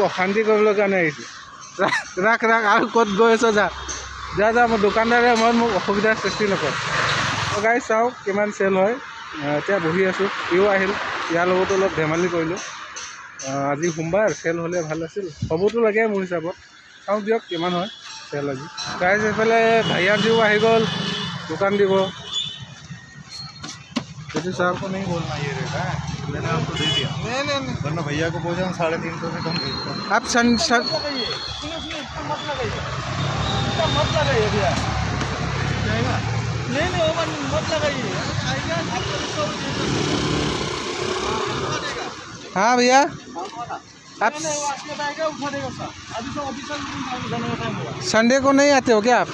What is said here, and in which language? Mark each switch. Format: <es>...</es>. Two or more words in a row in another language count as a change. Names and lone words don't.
<as>অশান্তি কৰিবলৈ কাৰণে আহিছে ৰাখ আৰু ক'ত গৈ আছ যা মোৰ দোকানদাৰে মই মোক অসুবিধাৰ সৃষ্টি নকৰে গাই চাওক কিমান চেল হয় এতিয়া বহি আছোঁ ইও আহিল ইয়াৰ লগতো অলপ ধেমালি কৰিলোঁ আজি সোমবাৰ চেল হ'লে ভাল আছিল হ'বতো লাগে মোৰ হিচাপত চাওঁ দিয়ক কিমান হয় চেল আজি গাইজ এইফালে ভাইয়াৰ যিও আহি গ'ল দোকান দিব সেইটো চাওক</as> <hi>नहीं बोलना ये रेट है मैंने आपको दे दिया नहीं वरना भैया को बोझा 350 से कम भेजता हूँ आप सन मत लगाइए भैया नहीं मत लगाइए हाँ भैया आप संडे को नहीं आते हो क्या आप</hi>